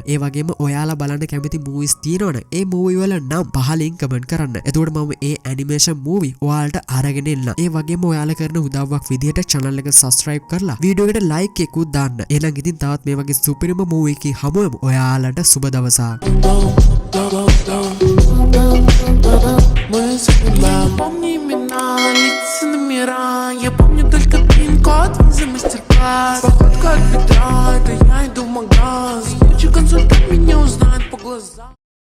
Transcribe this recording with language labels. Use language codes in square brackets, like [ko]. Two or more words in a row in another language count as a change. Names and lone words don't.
[si] ඒ වගේම ඔයාලා බලන්න කැමති මූවිස් තියෙනවනේ ඒ මූවි වල නම් පහලින් කමෙන්ට් කරන්න. එතකොට මම ඒ ඇනිමේෂන් මූවි ඔයාලට අරගෙන එන්න. ඒ වගේම ඔයාලා කරන උදව්වක් විදිහට channel එක subscribe කරලා වීඩියෝ එකට like එකකුත් දාන්න. එහෙනම් ඉතින් තවත් මේ වගේ සුපිරිම මූවි එකකින් හමුවෙමු. ඔයාලට සුබ දවසක්. [ru] Мы забываем, помни имена, лица, номера. Я помню только пин-код за мастер-класс. Походка от бедра, это я иду в магаз. Лучший консультант меня узнает по глазам.